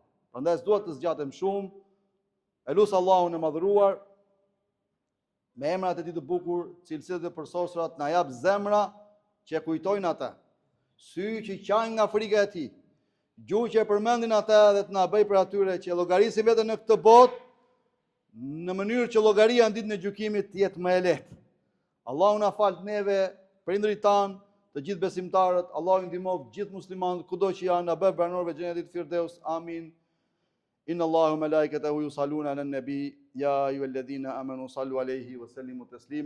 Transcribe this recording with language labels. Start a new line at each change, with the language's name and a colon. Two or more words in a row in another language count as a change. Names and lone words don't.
Albanian: Prandaj s'duhet të zgjatem shumë. Elus Allahun e madhëruar me emrat e tij të bukur, cilësitë e përsosura, na jap zemra që kujtojnë ata, sy që qajnë nga frika e tij, gjuhë që e përmendin ata dhe të na bëj për atyre që llogarisin veten në këtë botë në mënyrë që llogaria në ditën e gjykimit të jetë më e lehtë. Allahu na fal neve, prindërit tan, të gjithë besimtarët, Allahu ndihmoj gjithë muslimanët kudo që janë, na bëj banorëve të xhenetit Firdaus. Amin.
Arabic: إن الله ملائكته يصلون على النبي يا أيها الذين آمنوا صلوا عليه وسلموا تسليما.